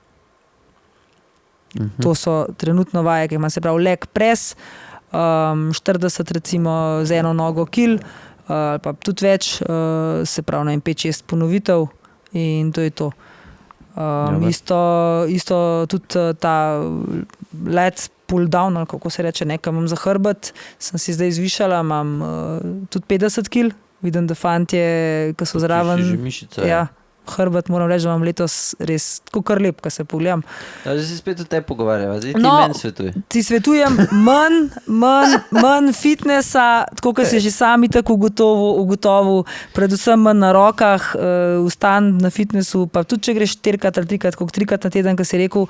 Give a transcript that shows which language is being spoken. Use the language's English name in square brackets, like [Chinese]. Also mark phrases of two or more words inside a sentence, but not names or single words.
[Slovenian] To so trenutno vaje, ki ima se pravi [English] leg press, [Slovenian] 40 recimo z eno nogo kil, ali pa tudi več, se pravi 5-6 ponovitev in to je to. Isto tudi ta [English] let pull down, [Slovenian] ali kako se reče, nekaj imam za hrbet, sem si zdaj zvišala, imam tudi 50 kil, vidim, da fantje, ki so zraven. Že mišica. Ja, hrbet moram reči, da imam letos res tako kar lep, ko se pogledam. Zdaj se spet o tebi pogovarjava, zdaj ti No, meni svetuj. Ti svetujem manj fitnessa, tako kot si že sami tako ugotovil, predvsem manj na rokah, vstan na fitnessu, pa tudi če greš 4-krat ali 3-krat, koliko 3-krat na teden, ko si rekel.